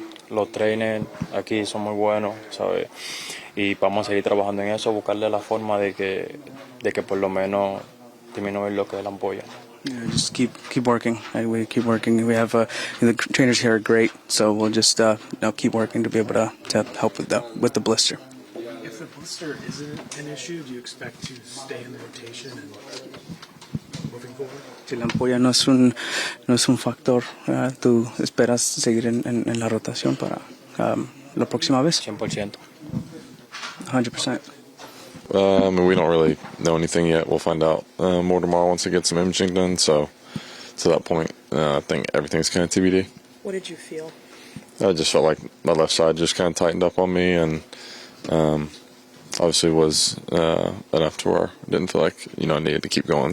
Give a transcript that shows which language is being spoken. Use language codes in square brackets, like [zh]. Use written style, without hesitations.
[es] Los trainers aquí son muy buenos, ¿sabes? Y vamos a seguir trabajando en eso, buscarle la forma de que por lo menos disminuir lo que es la ampolla. [en] Just keep working. We keep working. We have the trainers here are great, so we'll just keep working to be able to help with the blister. If the blister isn't an issue, do you expect to stay in the rotation and moving forward? [es] Si la ampolla no es un factor, ¿tú esperas seguir en la rotación para la próxima vez? 100%. 100%. [en] I mean, we don't really know anything yet. We'll find out more tomorrow once I get some imaging done. So to that point, I think everything's kind of TBD. What did you feel? I just felt like my left side just kind of tightened up on me, and obviously was enough to where I didn't feel like I needed to keep going.